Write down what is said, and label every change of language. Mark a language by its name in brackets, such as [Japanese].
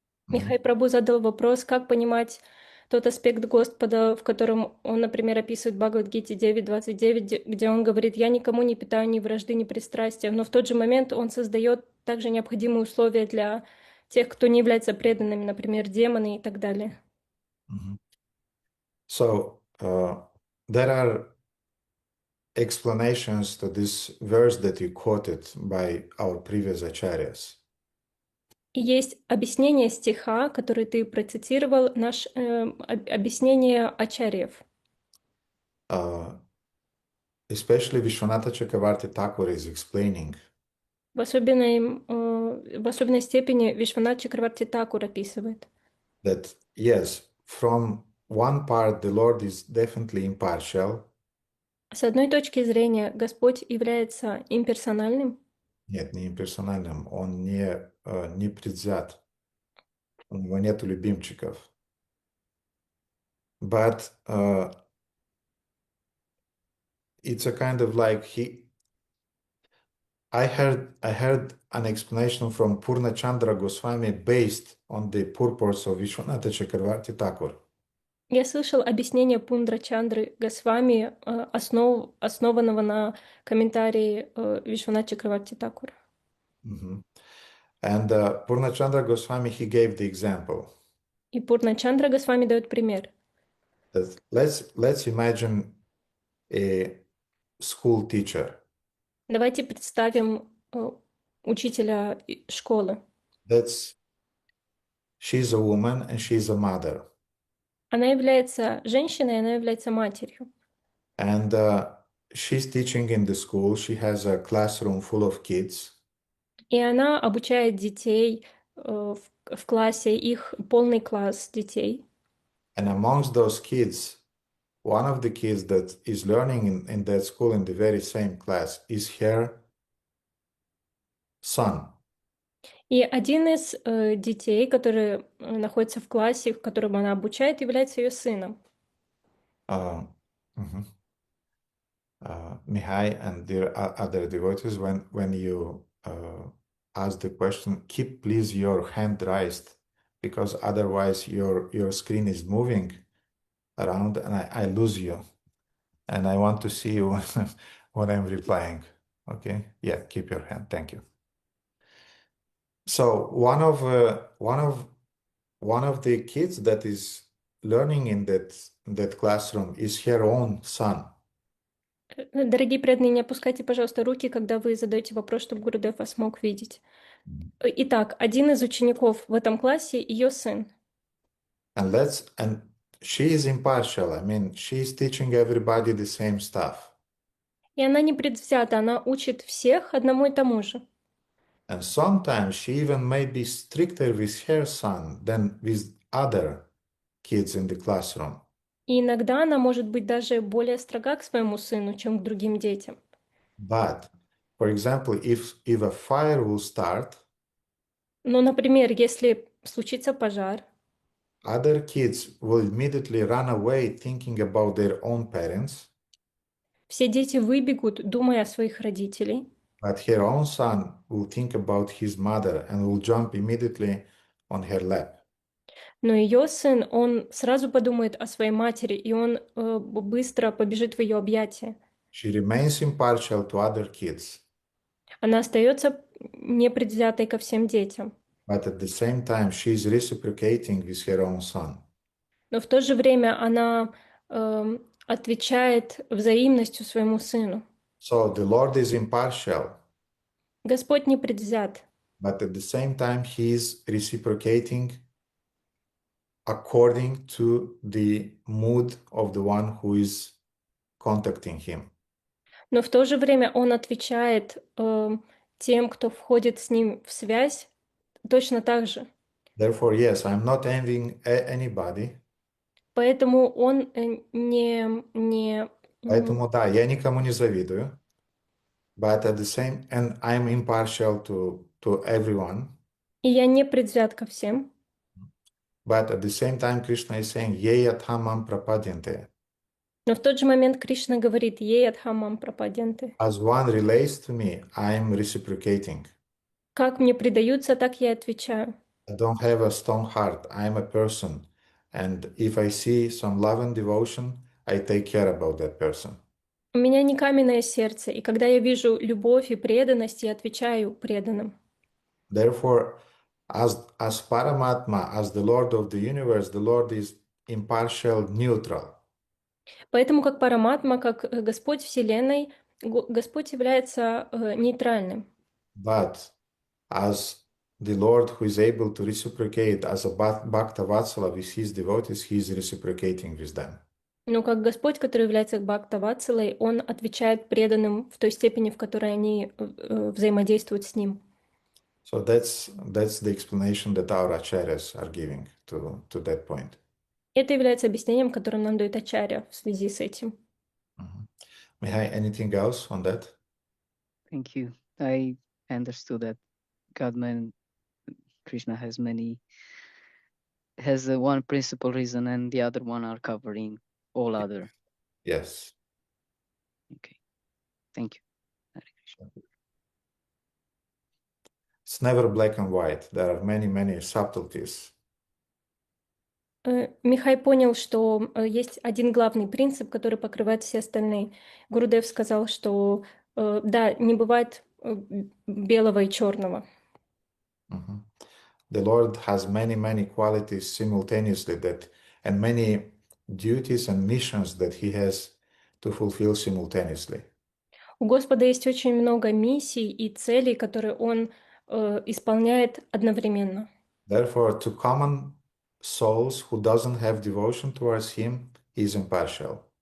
[Russian] Михай Прабhu задал вопрос, как понимать тот аспект Господа, в котором он, например, описывает в Бхагавад-гите 9.29, где он говорит: «Я никому не питаю ни вражды, ни пристрастия», но в тот же момент он создает также необходимые условия для тех, кто не является преданными, например, демоны и так далее. [English] So there are explanations to this verse that you quoted by our previous acharyas. [Russian] И есть объяснение стиха, который ты процитировал, объяснение ачарьев. [English] Especially Vishwanatha Chakravarti Thakur is explaining [Russian] В особенной степени Вишванат Чакраварти Такур описывает, [English] that, yes, from one part the Lord is definitely impartial. [Russian] с одной точки зрения Господь является имперсональным. Нет, не имперсональным, он не предвзят, у него нет любимчиков. [English] But it's a kind of like I heard an explanation from Purna Chandra Goswami based on the purports of Vishwanatha Chakravarti Thakur. [Russian] Я слышал объяснение Пундра Чандры Госвами, основанного на комментарии Вишванат Чакраварти Такур. [English] And Purna Chandra Goswami, he gave the example. [Russian] И Пурна Чандра Госвами дает пример. [English] That let's imagine a school teacher. [Russian] Давайте представим учителя школы. [English] She's a woman and she's a mother. [Russian] Она является женщиной, она является матерью. [English] And she's teaching in the school. She has a classroom full of kids. [Russian] И она обучает детей в классе, их полный класс детей. [English] And amongst those kids, one of the kids that is learning in that school in the very same class is her son. [Russian] И один из детей, который находится в классе, в котором она обучает, является ее сыном. [English] Mihai and the other devotees, when you ask the question, keep please your hand raised, because otherwise your screen is moving around and I lose you, and I want to see you when I'm replying. Okay, yeah, keep your hand. Thank you. So one of the kids that is learning in that classroom is her own son. [Russian] Дорогие преданные, не опускайте, пожалуйста, руки, когда вы задаете вопрос, чтобы Гурудев вас мог видеть. Итак, один из учеников в этом классе ее сын. [English] And she is impartial. I mean, she is teaching everybody the same stuff. [Russian] И она не предвзята, она учит всех одному и тому же. [English] And sometimes she even may be stricter with her son than with other kids in the classroom. [Russian] И иногда она может быть даже более строга к своему сыну, чем к другим детям. [English] But, for example, if a fire will start, [Russian] Но, например, если случится пожар, [English] other kids will immediately run away thinking about their own parents. [Russian] все дети выбегут, думая о своих родителях. [English] But her own son will think about his mother and will jump immediately on her lap. [Russian] Но ее сын, он сразу подумает о своей матери, и он быстро побежит в ее объятия. [English] She remains impartial to other kids. [Russian] Она остается непредвзятой ко всем детям. [English] But at the same time, she is reciprocating with her own son. [Russian] Но в то же время она отвечает взаимностью своему сыну. [English] So the Lord is impartial. [Russian] Господь не предвзят. [English] but at the same time, he's reciprocating according to the mood of the one who is contacting him. [Russian] Но в то же время он отвечает тем, кто входит с ним в связь, точно так же. [English] Therefore, yes, I'm not envying anybody. [Russian] Поэтому он не Поэтому, да, я никому не завидую. [English] But at the same, and I'm impartial to everyone. [Russian] и я не предвзят ко всем. [English] But at the same time, Krishna is saying, [Sanskrit] Ye yathamam prapadyante. [Russian] Но в тот же момент Кришна говорит [Sanskrit] «Ей адхамам прападенты». [English] As one relates to me, I'm reciprocating. [Russian] Как мне предаются, так я отвечаю. [English] I don't have a stone heart. I'm a person. And if I see some love and devotion, I take care about that person. [Russian] У меня не каменное сердце, и когда я вижу любовь и преданность, я отвечаю преданным. [English] Therefore, as Paramatma, as the Lord of the universe, the Lord is impartial, neutral. [Russian] Поэтому как Параматма, как Господь Вселенной, Господь является нейтральным. [English] But as the Lord who is able to reciprocate as a Bhakta Vatsala with his devotees, he is reciprocating with them. [Russian] Но как Господь, который является Бхакта Ватсалой, Он отвечает преданным в той степени, в которой они взаимодействуют с Ним. [English] So that's the explanation that our acharyas are giving to that point. [Russian] Это является объяснением, которым нам дает Ачарья в связи с этим. [English] Mihai, anything else on that? Thank you. I understood that Krishna has one principal reason and the other one are covering all other. Yes. Okay. Thank you. Hare Krishna. It's never black and white. There are many, many subtleties. [Russian] Михай понял, что есть один главный принцип, который покрывает все остальные. Гурудев сказал, что да, не бывает белого и черного. Mhm. [English] The Lord has many, many qualities simultaneously and many duties and missions that he has to fulfill simultaneously. [Russian] У Господа есть очень много миссий и целей, которые Он исполняет одновременно. [English] Therefore, to common souls who doesn't have devotion towards him, he is impartial.